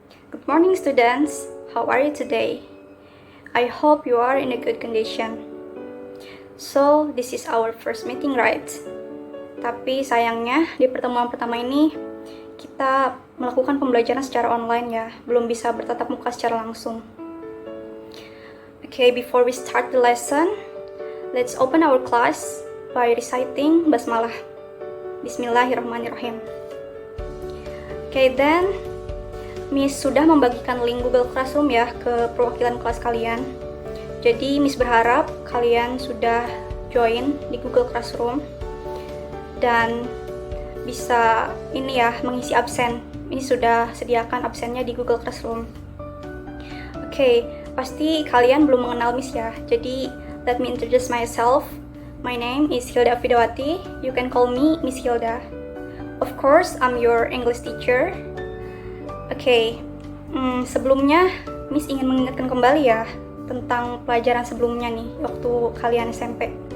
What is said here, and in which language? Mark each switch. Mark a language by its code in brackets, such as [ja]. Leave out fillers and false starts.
[en] Good morning students, how are you today? I hope you are in a good condition. So, this is our first meeting, right? [id] Tapi sayangnya di pertemuan pertama ini kita melakukan pembelajaran secara online ya, belum bisa bertatap muka secara langsung. [en] Okay, before we start the lesson, let's open our class by reciting basmalah. [id] Bismillahirrahmanirrahim. [en] Okay, then [id] Miss sudah membagikan link Google Classroom ya ke perwakilan kelas kalian. Jadi Miss berharap kalian sudah join di Google Classroom dan bisa ini ya mengisi absen. Ini sudah sediakan absennya di Google Classroom. Oke, pasti kalian belum mengenal Miss ya. Jadi [en] let me introduce myself. My name is Hilda Fidawati. You can call me Miss Hilda. Of course, I'm your English teacher. [id] Oke, sebelumnya Miss ingin mengingatkan kembali ya tentang pelajaran sebelumnya nih waktu kalian SMP.